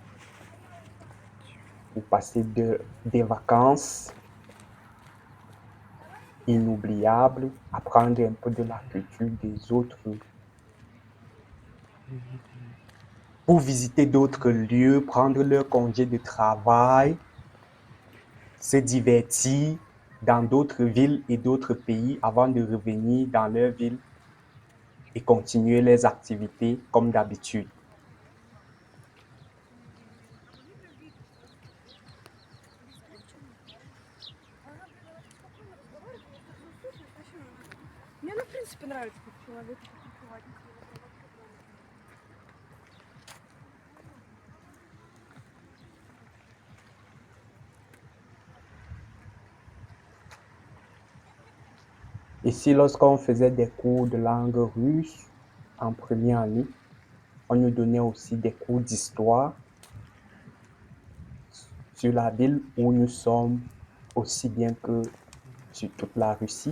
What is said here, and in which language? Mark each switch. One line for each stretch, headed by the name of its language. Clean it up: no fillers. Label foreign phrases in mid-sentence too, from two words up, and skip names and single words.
French: pour passer des vacances inoubliables, apprendre un peu de la culture des autres, pour visiter d'autres lieux, prendre leur congé de travail, se divertir dans d'autres villes et d'autres pays avant de revenir dans leur ville et continuer les activités comme d'habitude.
Russian: Мне, в принципе, нравится, как человек прикрывать.
French: Ici, lorsqu'on faisait des cours de langue russe en première année, on nous donnait aussi des cours d'histoire sur la ville où nous sommes, aussi bien que sur toute la Russie.